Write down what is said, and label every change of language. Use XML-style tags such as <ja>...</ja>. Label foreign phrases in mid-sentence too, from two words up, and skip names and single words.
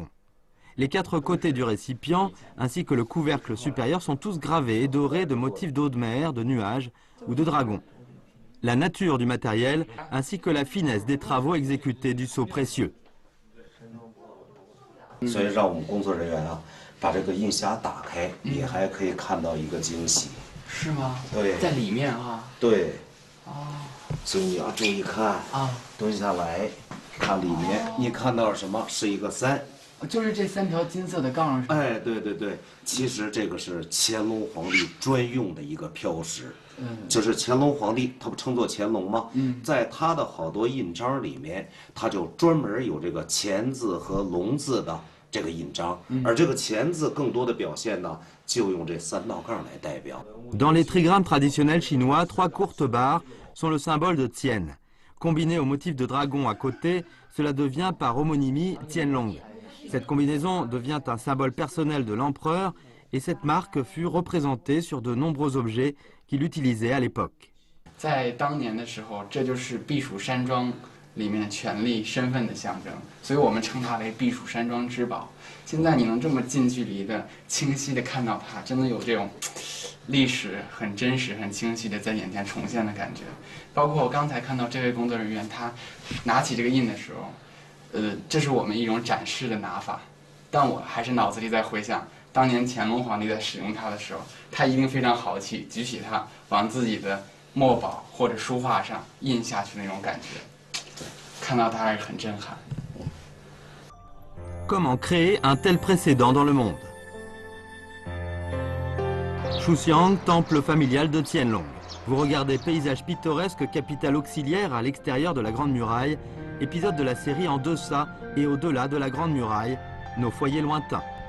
<fr>Les 4 côtés du récipient ainsi que le couvercle supérieur sont tous gravés et dorés de motifs d'eau de mer, de nuages ou de dragons. La nature du matériel ainsi que la finesse des travaux exécutés du sceau précieux.</fr> <zh>所以让我们工作人员啊，把这个印匣打开，你还可以看到一个惊喜。是吗？对，在里面啊。对。哦。所以你要注意看啊，蹲下来，看里面，你看到了什么？是一个3。就是这3条金色的杠。哎，对对对，其实这个是乾隆皇帝专用的一个标识。就是乾隆皇帝，他不称作乾隆吗？在他的好多印章里面，他就专门有这个乾字和龙字的这个印章，而这个乾字更多的表现呢，就用这3道杠来代表。</zh> <fr>Dans les trigrammes traditionnels chinois, 3 courtes barres sont le symbole de Tian. Combiné au motif de dragon à côté, cela devient par homonymie Tianlong. Cette combinaison devient un symbole personnel de l'empereur et cette marque fut représentée sur de nombreux objets qu'il utilisait à l'époque.</fr> <zh>在当年的时候，这就是避暑山庄里面的权力身份的象征，所以我们称它为避暑山庄之宝。现在你能这么近距离的、清晰的看到它，真的有这种历史很真实、很清晰的在眼前重现的感觉。包括我刚才看到这位工作人员，他拿起这个印的时候。这是我们一种展示的拿法，但我还是脑子里在回想，当年乾隆皇帝在使用它的时候，他一定非常豪气，举起它往自己的墨宝或者书画上印下去那种感觉，看到它还是很震撼。</zh> <fr>Comment créer un tel précédent dans le monde? Shuxiang, temple familial de Qianlong. Vous regardez paysage pittoresque, capitale auxiliaire à l'extérieur de la Grande Muraille, épisode de la série En deçà et au-delà de la Grande Muraille, nos foyers lointains.</fr>